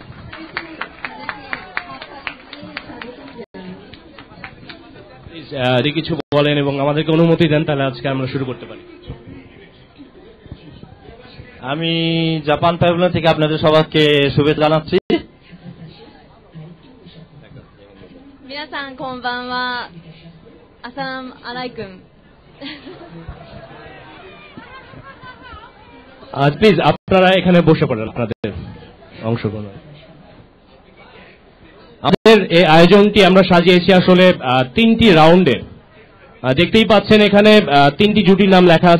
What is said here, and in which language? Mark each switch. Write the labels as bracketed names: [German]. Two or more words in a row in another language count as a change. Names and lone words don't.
[Bangla] যদি কিছু বলেন এবং আমাদেরকে অনুমতি দেন তাহলে আজকে আমরা শুরু করতে পারি। আমি জাপান প্যাভিলিয়ন থেকে আপনাদের সবাইকে শুভেচ্ছা জানাচ্ছি। [Japanese] 皆さんこんばんは。 [Arabic] السلام عليكم. [Bangla] প্লিজ আপনারা এখানে বসে পড়েন, আপনাদের অংশগ্রহণ। আমাদের এই আয়োজনটি আমরা সাজিয়েছি আসলে 3টি রাউন্ডে। দেখতেই পাচ্ছেন এখানে 3টি জুটির নাম লেখা আছে।